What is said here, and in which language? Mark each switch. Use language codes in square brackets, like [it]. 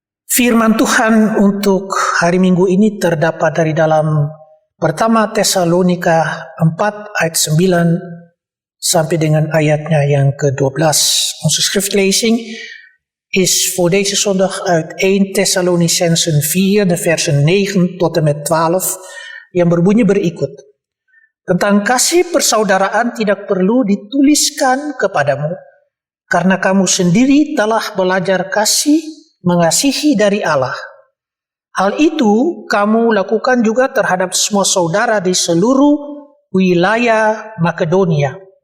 [id] Firman Tuhan untuk hari Minggu ini terdapat dari dalam Pertama Tesalonika 4 ayat 9 sampai dengan ayatnya yang ke-12. [nl] Onze schriftlezing is voor deze zondag uit 1 Thessalonicensen 4, de versen 9 tot en met 12, [id] yang berbunyi berikut. Tentang kasih persaudaraan tidak perlu dituliskan kepadamu, karena kamu sendiri telah belajar mengasihi dari Allah. Hal itu kamu lakukan juga terhadap semua saudara di seluruh wilayah Makedonia.